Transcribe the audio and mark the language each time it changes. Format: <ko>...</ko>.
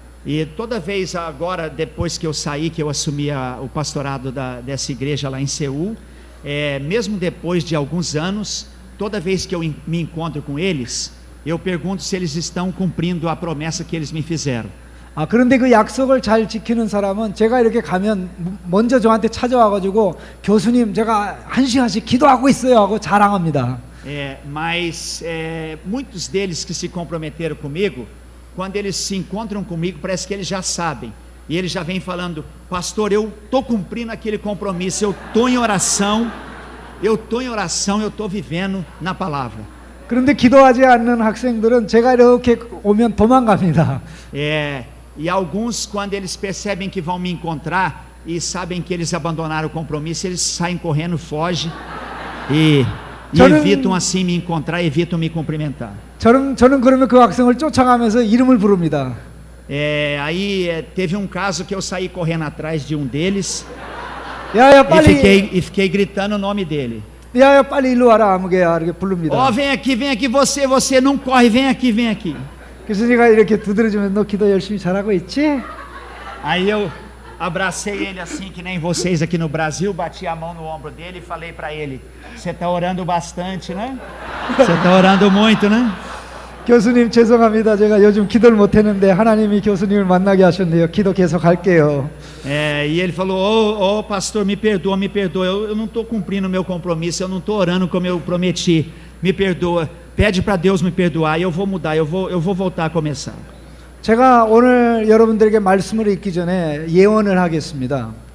<pt>E toda vez agora, depois que eu saí, que eu assumi o pastorado dessa igreja lá em Seul, mesmo depois de alguns anos, toda vez que eu me encontro com eles, eu pergunto se eles estão cumprindo a promessa que eles me fizeram.</pt> <ko>그런데 그 약속을 잘 지키는 사람은 제가 이렇게 가면 먼저 저한테 찾아와가지고 교수님 제가 1시간씩 기도하고 있어요 하고 자랑합니다.</ko> <pt>Mas muitos deles que se comprometeram comigo, quando eles se encontram comigo, parece que eles já sabem. E eles já vêm falando: pastor, eu estou cumprindo aquele compromisso, eu estou em oração, eu estou vivendo na palavra.</pt> <ko>그런데 기도하지 않는 학생들은 제가 이렇게 오면 도망갑니다.</ko> <pt>E alguns, quando eles percebem que vão me encontrar e sabem que eles abandonaram o compromisso, eles saem correndo, fogem e evitam assim me encontrar, evitam me cumprimentar.</pt> <ko>저는 그러면 그 학생을 쫓아가면서 이름을 부릅니다.</ko> <pt>Aí teve um caso que eu saí correndo atrás de um deles e fiquei gritando o nome dele.</pt> <ko>야야 빨리 일로 와라 아무개야 이렇게 부릅니다.</ko> <pt>Vem aqui, você não corre, vem aqui.</pt> <ko>그래서 제가 이렇게 두드려주면 너 기도 열심히 잘하고 있지?</ko> <pt>Aí eu abracei ele assim que nem vocês aqui no Brasil, bati a mão no ombro dele e falei para ele: você está orando bastante, né? Você está orando muito, né?</pt> <ko>교수님 죄송합니다. 제가 요즘 기도를 못했는데 하나님이 교수님을 만나게 하셨네요. 기도 계속 할게요.</ko> <pt>E ele falou: pastor, me perdoa, eu não estou cumprindo o meu compromisso, eu não estou orando como eu prometi, me perdoa, pede para Deus me perdoar e eu vou mudar, eu vou voltar a começar.</pt> <ko>제가 오늘 여러분들에게 말씀을 읽기 전에 예언을 하겠습니다.</ko>